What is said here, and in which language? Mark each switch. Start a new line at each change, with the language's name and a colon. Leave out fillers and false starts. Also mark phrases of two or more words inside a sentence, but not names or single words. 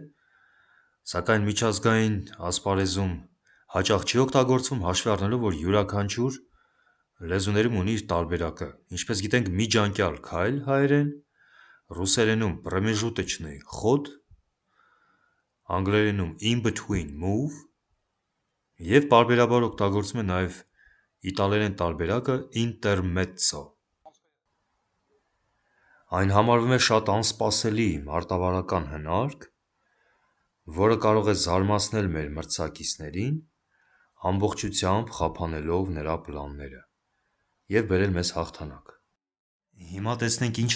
Armenian: սակայն միջազգային ասպարեզում հաճախ չի օգտագործվում, հաշվի առնելով, որ յուրաքանչյուր լեզուներում ունի իր տարբերակը, ինչպես գիտենք միջանկյալ քայլ հայերեն, ռուսերենում
Russian: промежуточный ход,
Armenian: անգլերենում
English: in between move
Armenian: և պարբերաբար օգտագործվում է նաև իտալերեն տարբերակը intermezzo։ Այն համարվում է շատ անսպասելի մարտավարական հնարք, որը կարող է զարմացնել մեր մրցակիցներին, ամբողջությամբ խափանելով նրա պլանները և բերել մեզ հաղթանակ։ Հիմա տեսնենք ինչ է